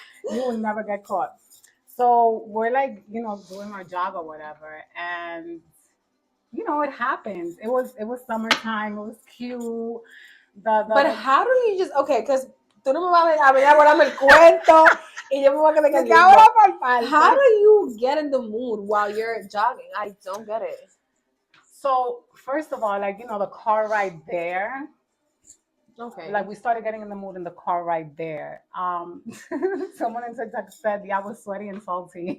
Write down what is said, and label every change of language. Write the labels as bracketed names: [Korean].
[English] You will never get caught. So we're like, doing our jog or whatever, and it happens. It was summertime. It was cute. But how do you just because [Spanish] tú no me vas a venir a guardarme el cuento y yo me voy a quedar aquí. [English] How do you get in the mood while you're jogging? I don't get it. So first of all, like the car ride there. Okay. Like we started getting in the mood in the car ride there. Someone in TikTok said, "Yeah, I was sweaty and salty."